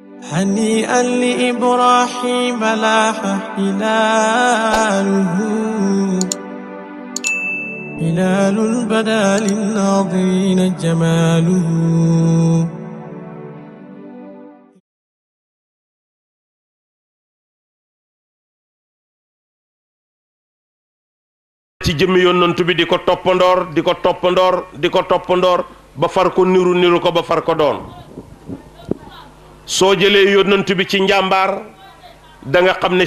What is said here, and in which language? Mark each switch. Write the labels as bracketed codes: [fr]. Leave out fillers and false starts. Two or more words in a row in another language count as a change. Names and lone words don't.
[ar] هنيئا لإبراهيم لاح هلاله هلال بدا للناظرين جماله [wo] ci jëmmi yonent bi di ko toppandoor ba far ko niru ko ba far ko doon soo jëlee yonent bi ci njàmbaar da nga xam ne